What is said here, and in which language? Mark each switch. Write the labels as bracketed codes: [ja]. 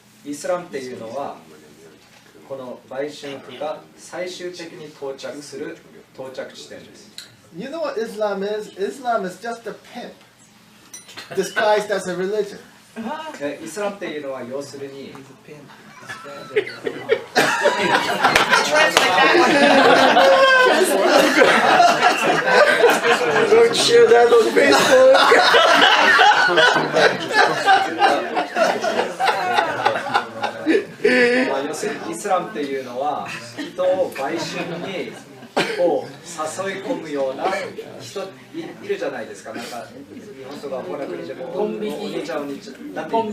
[ja] イスラムっていうのはこの売春婦が最終的に到着する到着地点です。 [en] You know what Islam is? Islam is just a pimp disguised as a religion. [ja] イスラムっていうのは要するに [en] Don't share that on Facebook. [ja] 要するにイスラムっていうのは人を売春にを誘い込むような人いるじゃないですか。なんか日本とか他の国じゃもポン引きお兄ちゃんお兄ちゃんなんてポン